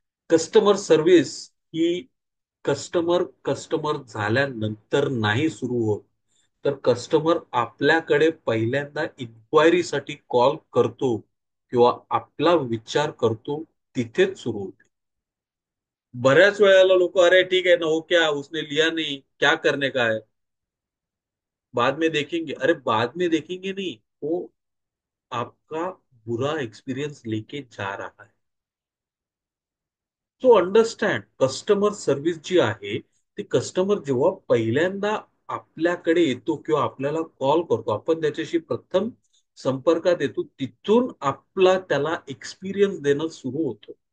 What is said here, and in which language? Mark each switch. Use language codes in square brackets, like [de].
[mr] Customer service ही customer customer झाल्यानंतर नाही सुरू होत, तर कस्टमर आपल्याकडे पहिल्यांदा इन्क्वायरीसाठी कॉल करतो किंवा आपला विचार करतो, तिथेच सुरू होते. [hi] बऱ्याच वेळेला लोक, अरे ठीक है ना, हो क्या उसने लिया नहीं, क्या करने का है, बाद में देखेंगे. अरे बाद में देखेंगे नहीं, वो आपका बुरा एक्सपीरियंस लेके जा रहा है. [mr] सो अंडरस्टँड, कस्टमर सर्व्हिस जी आहे, ती कस्टमर जेव्हा पहिल्यांदा आपल्याकडे येतो किंवा आपल्याला कॉल करतो, आपण त्याच्याशी प्रथम संपर्कात येतो, तिथून आपला त्याला एक्सपिरियन्स देणं सुरू होतं.